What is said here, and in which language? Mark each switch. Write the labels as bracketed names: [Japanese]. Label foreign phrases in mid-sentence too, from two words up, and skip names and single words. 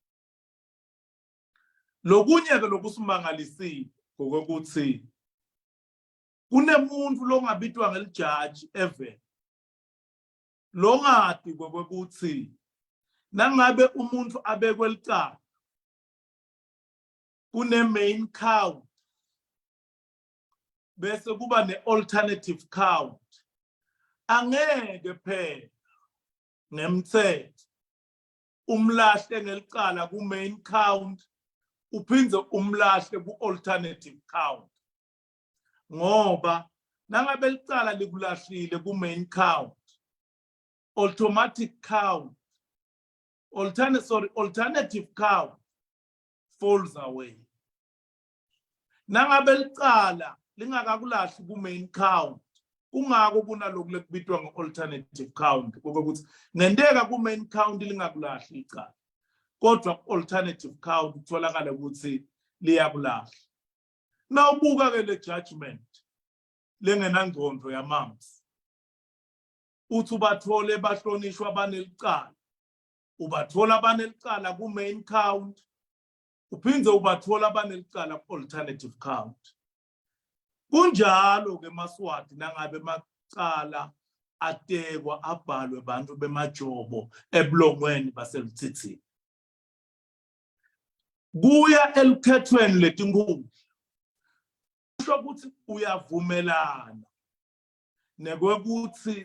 [Swati] Lokunye ke lokusimangalisile ngokuthi kunemuntu longabitwa ngelijaji even longadi ngokuthi nangabe umuntu abekwe licala kune [English] main count [Swati] bese kuba ne- [English] alternative count [Swati] angeke phela ngemthetho umlahle ngelicala ku- [English] main count [Swati] uphindze umlahle ku- [English] alternative count [Swati] ngoba nangabe licala likulahlile ku- [English] main count automatic count alternative count falls away. [Swati] Nangabe licala lingakakulahli ku- [English] main count [Swati] kungako kunaloku lekubitwa nge- [English] alternative count [Swati] ukuthi ngendeka ku- [English] main count [Swati] lingakulahli icala kodwa [English] alternative count [Swati] utholakala ukuthi liyakulahla. Nawubuka ke le judgment lengenangqondo yamamsi uthi ubathole bahlonishwa banelicala ubathola banelicala ku- [English] main count [Swati] uphindze ubathola banelicala ku- [English] alternative count. [Swati] Kunjalo ke eMaswati nangabe macala atekwa abhalwe bantu bemajobo ebulongweni baselithithini kuya elikhethweni letinkundla kusho ukuthi uyavumelana nekwekuthi